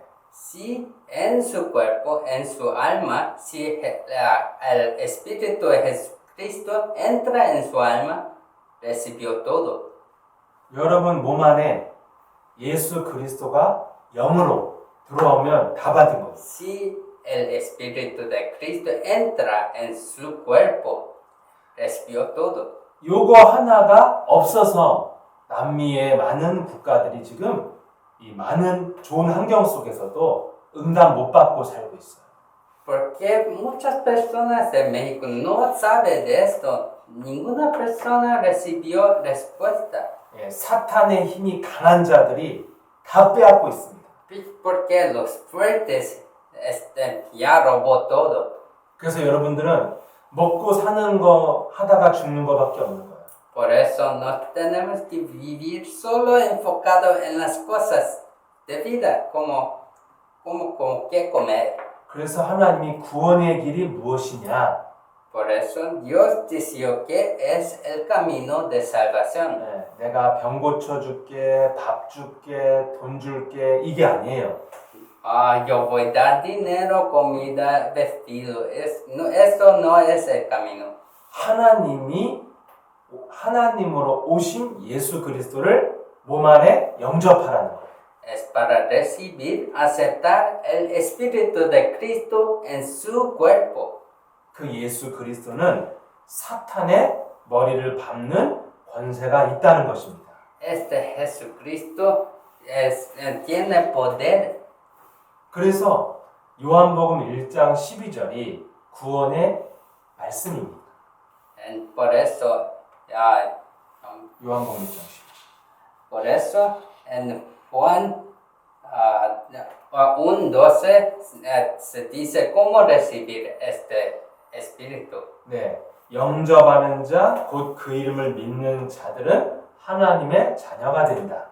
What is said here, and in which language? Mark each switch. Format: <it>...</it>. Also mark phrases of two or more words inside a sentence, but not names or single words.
<es>Si en su cuerpo, en su alma, si el Espíritu de Jesucristo entra en su alma, recibió todo.</es> <ko>여러분 몸 안에 예수 그리스도가 영으로 들어오면 다 받은 거예요.</ko> <es>Si el Espíritu de Cristo entra en su cuerpo, recibió todo.</es> <ko>요거 하나가 없어서 남미의 많은 국가들이 지금 이 많은 좋은 환경 속에서도 응답 못 받고 살고 있어요.</ko> <es>Porque muchas personas de México no saben de esto. Ninguna persona recibió respuesta.</es> <ko>예, 사탄의 힘이 강한 자들이 다 빼앗고 있습니다.</ko> <es>Porque los fuertes ya robó todo.</es> <ko>그래서 여러분들은 먹고 사는 거 하다가 죽는 거밖에 없는 거예요.</ko> <es>Por eso no tenemos que vivir solo enfocado en las cosas de vida, como qué comer.</es> <ko>그래서 하나님이 구원의 길이 무엇이냐?</ko> <es>Por eso Dios dijo que es el camino de salvación.</es> <ko>예, 내가 병 고쳐줄게, 밥 줄게, 돈 줄게 이게 아니에요.</ko> <es>Yo voy a dar dinero, comida, vestido. Eso no es el camino.</es> <ko>하나님으로 오신 예수 그리스도를 몸 안에 영접하라는 거예요.</ko> <es>Es para recibir, aceptar el Espíritu de Cristo en su cuerpo.</es> <ko>그 예수 그리스도는 사탄의 머리를 밟는 권세가 있다는 것입니다.</ko> <es>Este Jesucristo tiene poder.</es> <ko>그래서 요한복음 1장 12절이 구원의 말씀입니다.</ko> <es>And por eso,</es> <ko>요한복음 1장 12절.</ko> <es>por eso en Juan 1:12 se dice cómo recibir este Espíritu.</es> <ko>네, 영접하는 자, 곧 그 이름을 믿는 자들은 하나님의 자녀가 된다.</ko>